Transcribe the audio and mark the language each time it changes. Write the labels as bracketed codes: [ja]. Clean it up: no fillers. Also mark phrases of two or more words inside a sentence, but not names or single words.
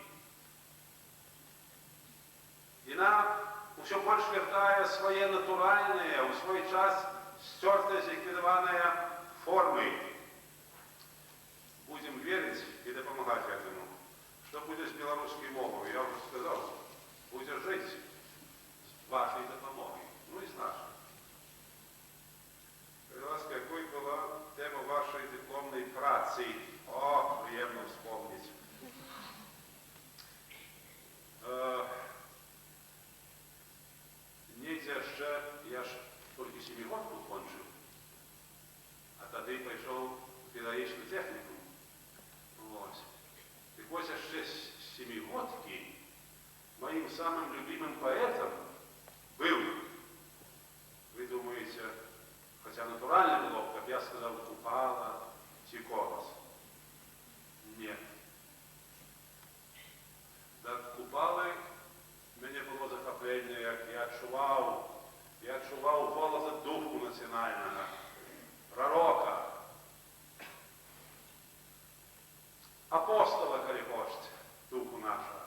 [be] Яна ўсё больш вяртае свае натуральныя, у свой час сцёртыя, зліквідаваныя формы. Будем верыць і дапамагаць гэтаму. Што будзе з беларускай мовай? Я ўжо сказаў, будзе жыць з вашай дапамогай, ну і з нашай. [ru] Скажите, ласка, какой была тема вашей дипломной працы? О, приятно вспомнить. [be] Недзе яшчэ, я ж толькі семігодку кончыў, а тады пайшоў у педагагічны тэхнікум. Так вось яшчэ з семігодкі [ru] моим самым любимым поэтом был, вы думаете, хотя натурально было, как я сказал, Купала, Тикорос. Нет. [be] Да Купалы мяне было захопление, як я адчуваў голаса духу нацыянальнага, пророка, апостола, калі хочаце, духу нашага.